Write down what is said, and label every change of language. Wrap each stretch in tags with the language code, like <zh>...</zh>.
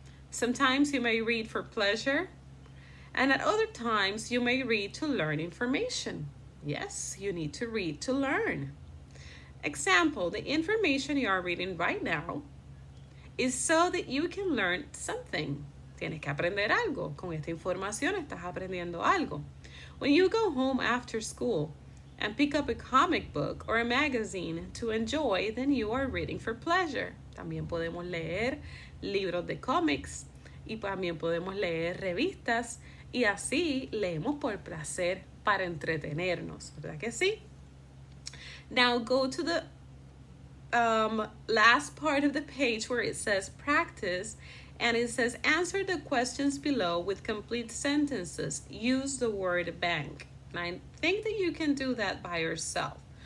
<en>Sometimes you may read for pleasure, and at other times you may read to learn information. Yes, you need to read to learn. Example, the information you are reading right now is so that you can learn something.</en> <es>Tienes que aprender algo. Con esta información estás aprendiendo algo.</es> <en>When you go home after school and pick up a comic book or a magazine to enjoy, then you are reading for pleasure.</en> <es>También podemos leer libros de cómics y también podemos leer revistas y así leemos por placer para entretenernos, ¿verdad que sí?</es> <en>Now go to the last part of the page where it says practice, and it says answer the questions below with complete sentences. Use the word bank. And I think that you can do that by yourself.</en>